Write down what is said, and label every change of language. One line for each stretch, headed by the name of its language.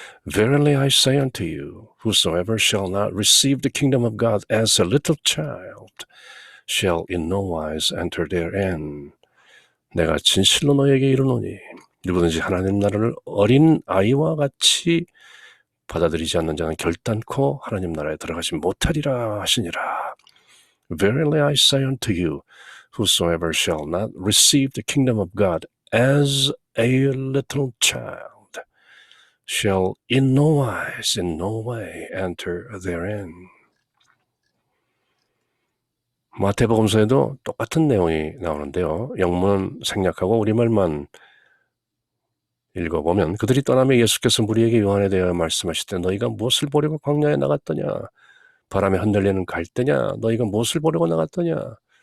English: Verily I say unto you, whosoever shall not receive the kingdom of God as a little child shall in no wise enter therein.
Korean: 내가 진실로 너에게 이르노니 누구든지 하나님 나라를 어린 아이와 같이 받아들이지 않는 자는 결단코 하나님 나라에 들어가지 못하리라 하시니라.
English: Verily I say unto you, whosoever shall not receive the kingdom of God as a little child shall in no wise, in no way enter therein.
Korean: 마태복음서에도 똑같은 내용이 나오는데요. 영문 생략하고 우리말만 읽어보면 그들이 떠나며 예수께서 무리에게 요한에 대하여 말씀하시되 너희가 무엇을 보려고 광야에 나갔더냐? 바람에 흔들리는 갈대냐? 너희가 무엇을 보려고 나갔더냐?